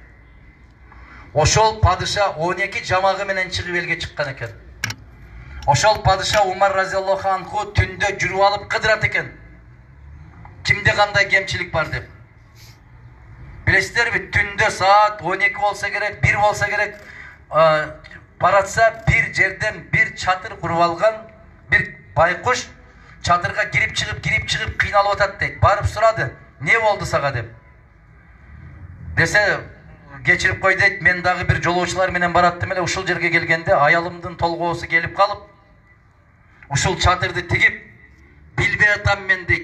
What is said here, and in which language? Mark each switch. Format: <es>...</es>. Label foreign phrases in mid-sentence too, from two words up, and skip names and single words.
<ky>Ошол падыша 12 жамагы менен чыгып элге чыккан экен. Ошол падыша Умар</ky> <ar>رضي الله عنه</ar> <ky>түндө жүрүп алып кыдырат экен. Кимде кандай кемчилик бар деп. Билесиздерби, түндө саат 12 болса керек, 1 болса керек, баратса бир жерден бир чатыр куруп алган, бир байкуш чатырга кирип чыгып кыйналып атат дейт. Барып сурады, не болду сага деп. Десе, кечирип кой дейт, мен дагы бир жолоочулар менен бараттым эле, ушул жерге келгенде аялымдын толгоосу келип калып, ушул чатырды тигип, билбей атам мен дейт.</ky>